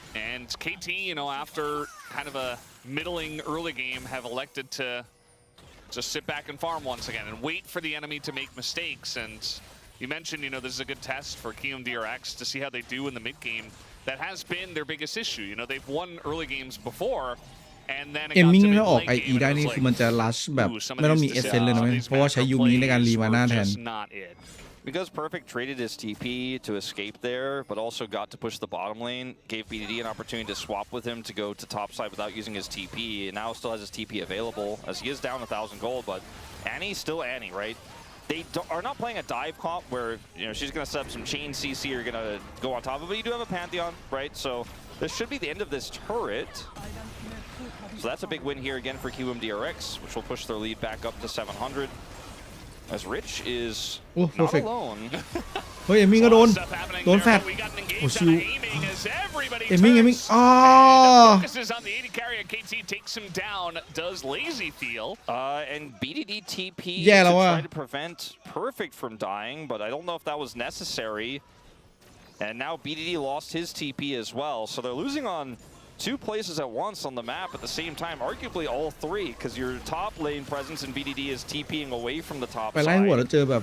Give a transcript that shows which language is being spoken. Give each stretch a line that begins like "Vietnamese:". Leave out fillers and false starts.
English: And KT, you know, after kind of a middling early game, have elected to just sit back and farm once again and wait for the enemy to make mistakes. And you mentioned, you know, this is a good test for KMDRX to see how they do in the mid game. That has been their biggest issue. You know, they've won early games before.
Thai: เอ็มมิ่งถ้าออก IE ได้นี่คือมันจะลัชแบบไม่ต้องมีเอเซนเลยนะเพราะว่าใช้ยูมิในการรีมาหน้าแทน
English: Because Perfect traded his TP to escape there, but also got to push the bottom lane, gave BDD an opportunity to swap with him to go to top side without using his TP, and now still has his TP available, as he is down 1,000 gold, but Annie's still Annie, right? They are not playing a dive comp where, you know, she's going to set up some chain CC or going to go on top of it, but you do have a Pantheon, right? So this should be the end of this turret. So that's a big win here again for KMDRX, which will push their lead back up to 700. As Rich is not alone.
Thai: เฮ้ยเอมมิ่งก็โดนแฟดโอ้ชิวเอมมิ่ง
English: focuses on the 80 carry and KT takes him down. Does Lazy feel? And BDD TP to try to prevent Perfect from dying, but I don't know if that was necessary. And now BDD lost his TP as well, so they're losing on 2 places at once on the map at the same time, arguably all 3, because your top lane presence in BDD is TPing away from the top side.